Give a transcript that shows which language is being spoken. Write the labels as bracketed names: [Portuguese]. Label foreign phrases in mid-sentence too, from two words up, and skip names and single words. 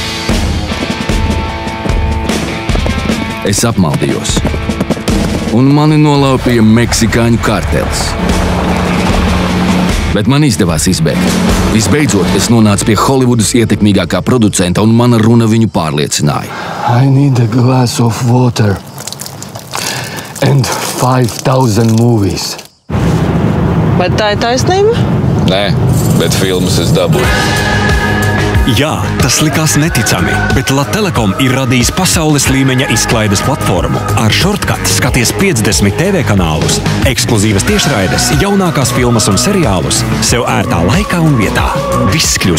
[Latvian] Es apmaldījos, un mani nolaupīja meksikāņu kartels. Bet man izdevās izbēgt. Visbeidzot, es nonācu pie Holivudas ietekmīgākā producenta, un mana runa viņu pārliecināja. [English] I need a glass of water and 5,000 movies. [Latvian] Vai tā ir taisnība? Nē, bet filmas es dabūju. Jā, tas likās neticami, bet Latelekom ir radījis pasaules līmeņa izklaides platformu. Ar Shortcut skaties 50 TV kanālus, ekskluzīvas tiešraides, jaunākās filmas un seriālus, sev ērtā laikā un vietā.